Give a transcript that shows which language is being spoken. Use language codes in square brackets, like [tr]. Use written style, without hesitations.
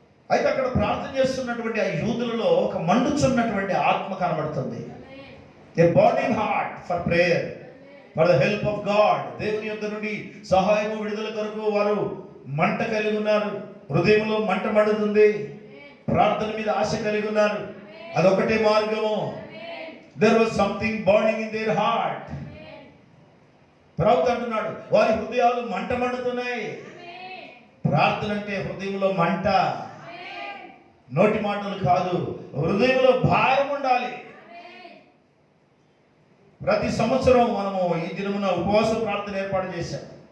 [te] అయితే అక్కడ ప్రార్థన చేస్తున్నటువంటి ఆ యూదులలో ఒక మండుచున్నటువంటి ఆత్మ కనబడుతుంది. [en] A burning heart for prayer, for the help of God. [te] దేవుని యొద్ద నుండి సహాయము విడుదల కొరకు వారు మంట కలిగి ఉన్నారు. హృదయంలో మంట మండుతుంది, ప్రార్థన మీద ఆశ కలిగి ఉన్నారు. అదొకటే మార్గము. [en] There was something burning in their heart. [te] ప్రవక్త అంటున్నాడు, వారి హృదయాలు మంట మండుతున్నాయి. ప్రార్థన అంటే హృదయంలో మంట, నోటి మాటలు కాదు, హృదయంలో భారం ఉండాలి. ప్రతి సంవత్సరం మనము ఈ దినమున ఉపవాస ప్రార్థన ఏర్పాటు చేశాం.